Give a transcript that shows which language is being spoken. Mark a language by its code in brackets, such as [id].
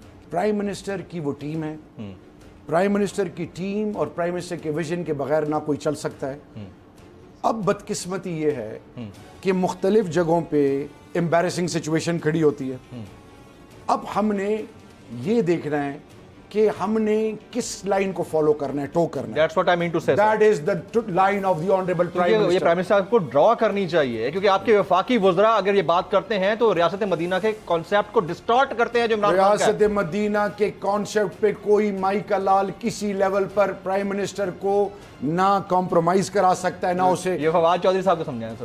[ur] Prime minister کی وہ team ہے, پرائم منسٹر کی ٹیم اور پرائم منسٹر کے ویژن کے بغیر نہ کوئی چل سکتا ہے. اب بدقسمتی یہ ہے کہ مختلف جگہوں پہ امبیرسنگ سچویشن کھڑی ہوتی ہے. اب ہم نے یہ دیکھنا ہے کہ ہم نے کس لائن کو فالو کرنا ہے, ٹو کرنا ہے. [en] That's what I mean to say. That is the line of the honorable prime minister. [ur] یہ پرائم منسٹر کو ڈرا کرنی چاہیے, کیونکہ آپ کے وفاقی وزراء اگر یہ بات کرتے ہیں تو ریاست مدینہ کے کانسیپٹ کو ڈسٹارٹ کرتے ہیں. جو عمران خان کا ریاست مدینہ کے کانسیپٹ پہ کوئی مائی کا لال کسی لیول پر پرائم منسٹر کو نہ کمپرومائز کرا سکتا ہے, نہ اسے. یہ فواد چودھری صاحب کو سمجھائیں سر.